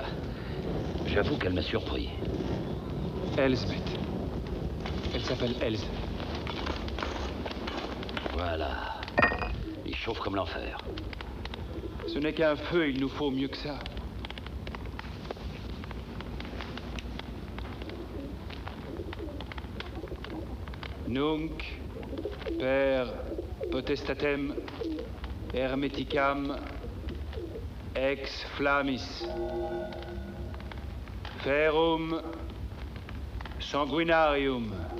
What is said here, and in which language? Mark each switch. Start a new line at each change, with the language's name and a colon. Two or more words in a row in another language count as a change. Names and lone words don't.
French: J'avoue qu'elle m'a surpris. Elsbeth. Elle s'appelle Else. Voilà. Il chauffe comme l'enfer. Ce n'est qu'un feu, il nous faut mieux que ça.
Latin: Nunc, per potestatem hermeticam ex flammis ferrum sanguinarium.